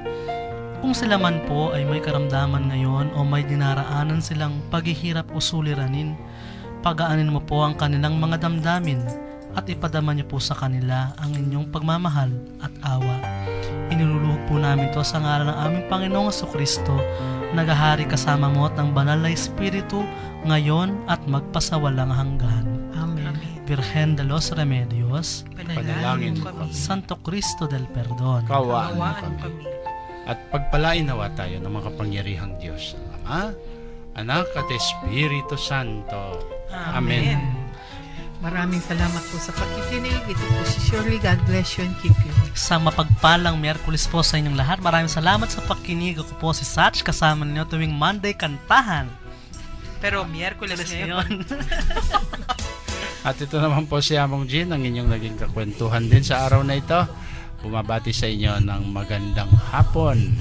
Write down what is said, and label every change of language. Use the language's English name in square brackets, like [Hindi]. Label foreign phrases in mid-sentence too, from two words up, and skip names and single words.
[Filipino] Kung sila man po ay may karamdaman ngayon o may dinaraanan silang paghihirap o suliranin, pagaanin mo po ang kanilang mga damdamin at ipadama niyo po sa kanila ang inyong pagmamahal at awa. Iniluluhog po namin to sa ngalan ng aming Panginoong Jesucristo, nagahari kasama mo at ng Banal na Espiritu, ngayon at magpasawalang hanggan. Amen. Virgen de los Remedios, Panalangin mo kami. Santo Cristo del Perdón, Kawaan mo Kawaan kami. kami. At pagpalain nawa tayo ng mga kapangyarihang Diyos, Ama, Anak at Espiritu Santo. Amen. Maraming salamat po sa pakikinig. Ito po si Shirley. [English] God bless you and keep you. [Filipino] Sa mapagpalang Miyerkules po sa inyong lahat. Maraming salamat sa pakikinig. Ako po si Satch, kasama ninyo tuwing Monday Kantahan. Pero Miyerkules ngayon. At ito naman po si Among Jean, ang inyong naging kakwentuhan din sa araw na ito. Bumabati sa inyo ng magandang hapon.